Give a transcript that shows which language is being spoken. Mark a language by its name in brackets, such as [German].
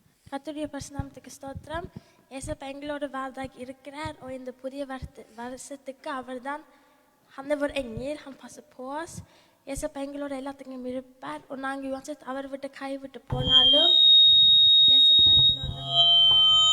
[Tamil] கர்த்தருடைய பரிசுநாமத்துக்கு ஸ்தோத்திரம். ஏசப்பா எங்களோட வார்த்தைக்கு இருக்கிறார் [Swedish] och [Tamil] இந்த புதிய வருஷத்துக்கு அவர்தான் [Swedish] han är vår ängel, han passar på oss. [Tamil] ஏசப்பா எங்களோட எல்லாத்துக்கும் இருப்பார் och நாங்க uansett அவர் விட்டு கை விட்டு போனாலும் ஏசப்பா எங்களோட இருப்பார்.